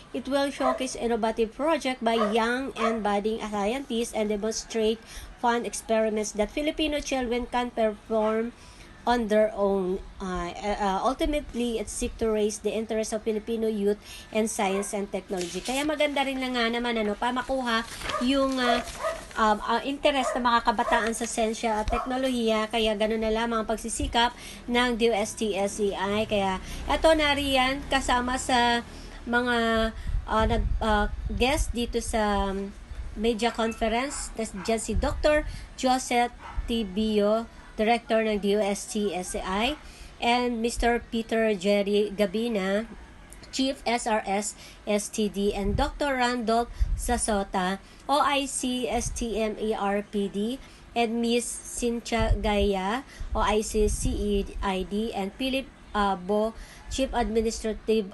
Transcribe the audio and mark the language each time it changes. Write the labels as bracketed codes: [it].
[en] It will showcase innovative projects by young and budding scientists and demonstrate fun experiments that Filipino children can perform on their own. Ultimately, it seeks to raise the interest of Filipino youth in science and technology. [tl] Kaya maganda rin lang nga naman para makuha yung interest ng mga kabataan sa siyensya at teknolohiya. Kaya gano'n na lamang ang pagsisikap ng DOST-SEI. Kaya ito na riyan kasama sa mga guest dito sa media conference. Diyan si Dr. [en] Josette Biyo, Director ng DOST-SEI, and Mr. Peter Jerry Gavina, Chief SRS STD, and Dr. Randolf Sasota, OIC STMERPD, and Miss Cynthia Gaya, OIC CEID, and Philip Bo, Chief Administrative